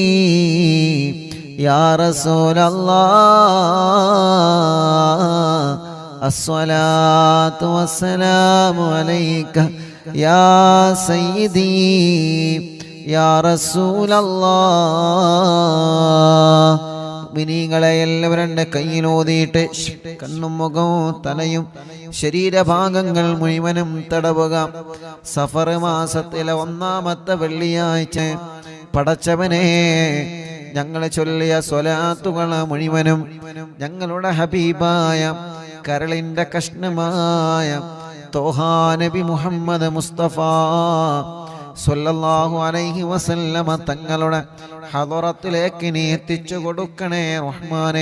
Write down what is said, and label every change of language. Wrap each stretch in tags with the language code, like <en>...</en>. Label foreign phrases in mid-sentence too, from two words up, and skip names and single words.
<ar>يا رسول الله الصلاة والسلام عليك يا سيدي يا رسول الله</ar> <ml>മിനിങ്ങളെ എല്ലാവരും കയ്യിലോതിയിട്ട് കണ്ണും മുഖവും തലയും ശരീരഭാഗങ്ങൾ മുഴുവനും തടവുക. സഫർ മാസത്തിലെ 1-ാമത്തെ വെള്ളിയാഴ്ച പടച്ചവനെ ഞങ്ങൾ ചൊല്ലിയ സ്വലാത്തുകൾ മുഴുവനും ഞങ്ങളുടെ ഹബീബായ കരളിന്റെ കഷ്ണമായ തോഹാ നബി മുഹമ്മദ് മുസ്തഫ</ml> <ar>صلى الله عليه وسلم</ar> <ml>തങ്ങളുടെ ഹദറത്തിലേക്ക് നീ എത്തിച്ചു കൊടുക്കണേ റഹ്മാനേ.</ml>